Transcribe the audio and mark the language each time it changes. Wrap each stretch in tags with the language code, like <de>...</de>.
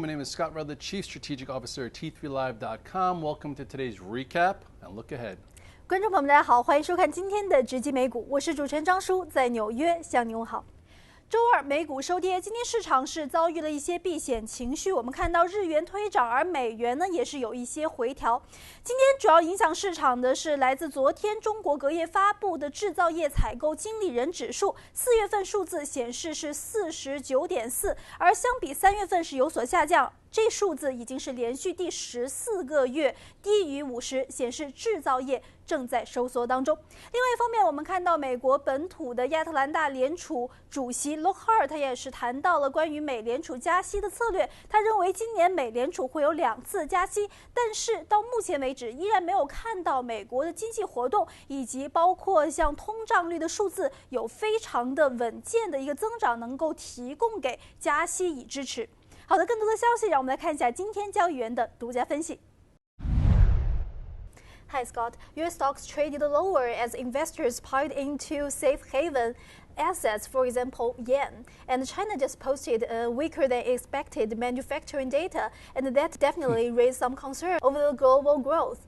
<en>My name is Scott Rutledge, Chief Strategic Officer at T3Live.com. Welcome to today's recap and look ahead.</en> <zh>观众朋友们，大家好，欢迎收看今天的直击美股，我是主持人张叔，在纽约向您问好。周二美股收跌，今天市场是遭遇了一些避险情绪，我们看到日元推涨，而美元呢也是有一些回调。今天主要影响市场的是来自昨天中国隔夜发布的制造业采购经理人指数，4月份数字显示是49.4，而相比3月份是有所下降。这数字已经是连续第14个月低于50，显示制造业正在收缩当中。另外一方面，我们看到美国本土的亚特兰大联储主席 Lockhart 他也是谈到了关于美联储加息的策略。他认为今年美联储会有2次加息，但是到目前为止依然没有看到美国的经济活动以及包括像通胀率的数字有非常的稳健的一个增长，能够提供给加息以支持。好的，更多的消息，让我们来看一下今天交易员的独家分析。</zh> <en>Hi Scott, your stocks traded lower as investors piled into safe haven assets, for example, yen. And China just posted a weaker than expected manufacturing data, and that definitely raised some concern over the global growth.</en>